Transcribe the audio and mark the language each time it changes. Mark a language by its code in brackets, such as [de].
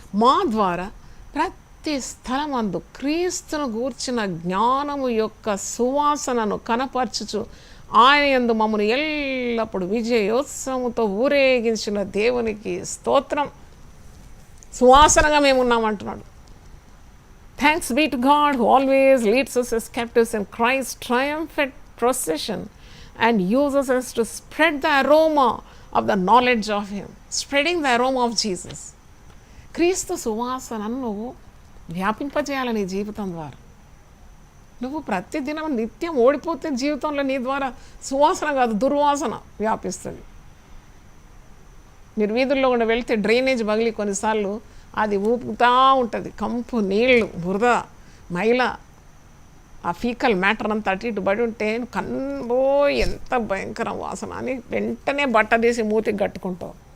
[te] మా ద్వారా ప్రతి స్థలమందు క్రీస్తును గూర్చిన జ్ఞానము యొక్క సువాసనను కనపరచుచు ఆయన యందు మమ్మల్ని ఎల్లప్పుడు విజయోత్సవముతో ఊరేగించిన దేవునికి స్తోత్రం. సువాసనగా మేము ఉన్నామంటున్నాడు. [en] Thanks be to God who always leads us as captives in Christ's triumphant procession and uses us to spread the aroma of the knowledge of Him. Spreading the aroma of Jesus. [te] క్రీస్తు సువాసనను నువ్వు వ్యాపింపజేయాలి నీ జీవితం ద్వారా. నువ్వు ప్రతిదినం నిత్యం ఓడిపోతే జీవితంలో నీ ద్వారా సువాసన కాదు దుర్వాసన వ్యాపిస్తుంది. మీరు వీధుల్లో కూడా వెళ్తే డ్రైనేజ్ పగిలి కొన్నిసార్లు అది ఊపుతూ ఉంటుంది, కంపు, నీళ్ళు, బురద, మైల, ఆ ఫీకల్ మ్యాటర్ అంతా అటు ఇటు పడి ఉంటే కన్బో ఎంత భయంకర వాసన అని వెంటనే బట్ట తీసి మూతికి కట్టుకుంటావు.